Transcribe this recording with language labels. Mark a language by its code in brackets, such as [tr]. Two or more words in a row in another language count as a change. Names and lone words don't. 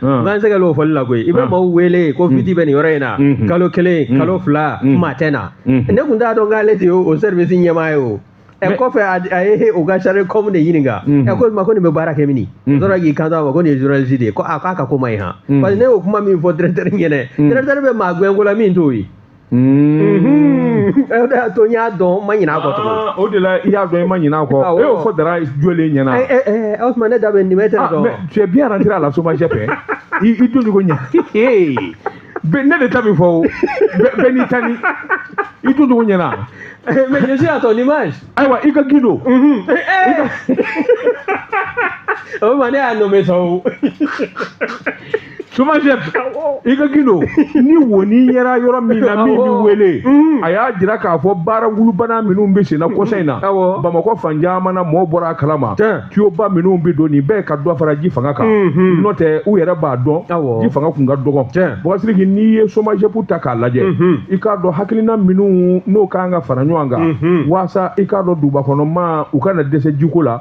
[bm] n se ka o fɔli la koyi i bɛ maaw wele ko fiti bɛ nin yɔrɔ in na kalo 1 kalo 2 maa tɛ na ne tun t'a dɔn k'ale de ye o service ɲɛmaa ye o kɔfɛ a ye o ka [fr] chargé com [bm] de ɲininka ko ma ko nin bɛ baara kɛ min sɔrɔ k'i kanto a ma ko nin ye journaliste de ye ko k'a ka ko ma ɲi han parce que ne y'o kuma min fɔ directeur ɲɛna directeur bɛ maa gɛnko la min t'o ye o de y'a to n y'a dɔn n ma ɲinɛ a kɔ tugun o de la i y'a dɔn i ma ɲinɛ a kɔ e y'o fɔ Dara jɔlen ɲɛna o tuma ne da bɛ nin bɛ tɛ dɔn [fr] mais tu es bien rentré à la SOMAGEP [bm] i don cogo ɲɛ ne de ta bɛ fɔ o bɛɛ n'i ta ni i don cogo ɲɛna [fr] mais je suis à ton image [bm] ayiwa i ka Gindo o tuma ne y'a nommé sa o chômage i ka gindo ni woni yɛra yɔrɔ min na min bi wele a y'a jira k'a fɔ baara wulubana minnu bɛ sen na kɔsa in na Bamakɔ fan caman na mɔɔ bɔra a kalama tuyauba minnu bɛ don nin bɛɛ ka dɔ fara ji fanga kan n'o tɛ u yɛrɛ b'a dɔn ji fanga kun ka dɔgɔ Bɔgasiriki n'i ye chômage ta k'a lajɛ i k'a dɔn hakilina minnu n'o kan ka fara ɲɔgɔn kan walasa i k'a dɔn dugubakɔnɔmaa u kana dɛsɛ jiko la